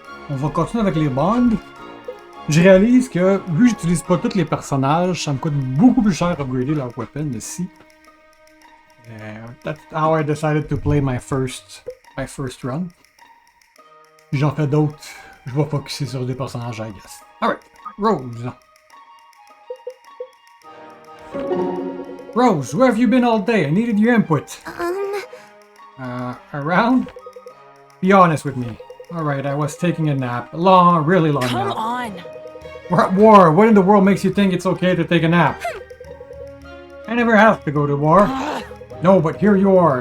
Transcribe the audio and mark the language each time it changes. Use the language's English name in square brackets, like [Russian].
[French] On va continuer avec les bonds. Je réalise que, vu que j'utilise pas tous les personnages, ça me coûte beaucoup plus cher upgrader leur weapon ici. [English] That's how I decided to play my first run. [French] Si j'en fais d'autres, je vais focuser sur des personnages, [English] I guess. Alright, Rose. Rose, where have you been all day? I needed your input. Around? Be honest with me. Alright, I was taking a nap. Really long nap. Come on! We're at war. What in the world makes you think it's okay to take a nap? I never have to go to war. No, but here you are.